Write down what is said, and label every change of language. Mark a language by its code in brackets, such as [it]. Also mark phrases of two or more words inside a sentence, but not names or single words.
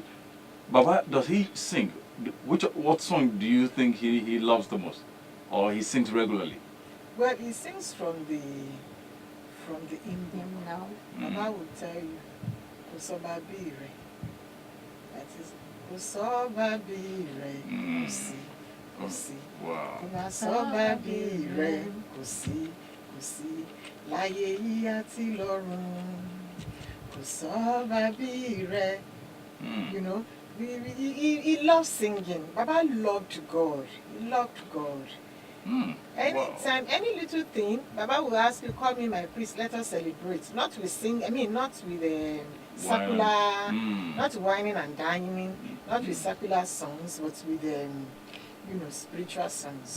[en] Baba, does he sing? What song do you think he loves the most, or he sings regularly? Well, he sings from the hymn. Now, Baba will tell you, [yo] Kosoba Bire. [en] That is, [yo] Kosoba Bire, Kosi, Kosi. [en] Wow. [yo] Kosoba Bire, Kosi, Kosi. Láyé yìí àti lọ́run, Kosoba Bire. [en] You know, he loves singing. Baba loved God. He loved God. Anytime, any little thing, Baba will ask you, call me my priest, let us celebrate. Not with not with secular, not whining and dining, not with secular songs, but with, spiritual songs.